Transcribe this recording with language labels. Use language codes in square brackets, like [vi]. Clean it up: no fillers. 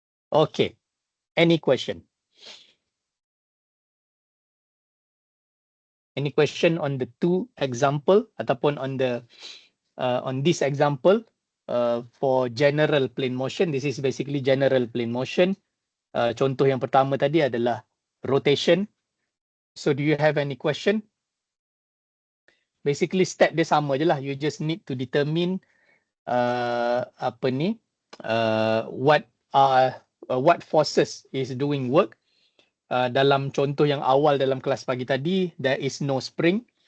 [en] Okay, any question? Any question on the two example ataupun on the on this example for general plane motion? This is basically general plane motion. [ms] Contoh yang pertama tadi adalah rotation. [en] So do you have any question? Basically step dia sama je lah. You just need to determine apa ni what forces is doing work. [ms] Dalam contoh yang awal dalam kelas pagi tadi, there is no spring.